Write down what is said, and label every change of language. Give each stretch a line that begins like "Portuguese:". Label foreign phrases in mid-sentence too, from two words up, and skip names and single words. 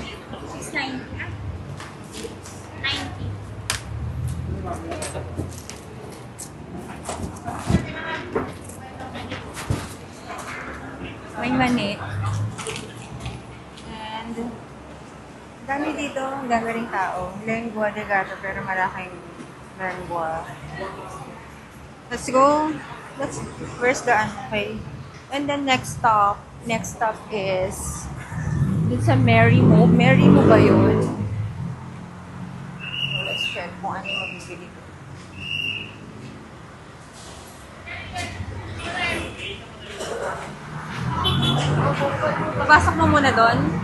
Filipino: 690. 90. May mani. And dami dito. Ang dami ring tao. Lengua de gato pero malaking lengua.
English: Let's go. Where's the okay? And then next stop is
Filipino: dun sa
English: Mary Mo.
Filipino: Mary Mo ba yun?
English: Let's check
Filipino: kung ano yung mabibili ko. Papasok mo muna doon.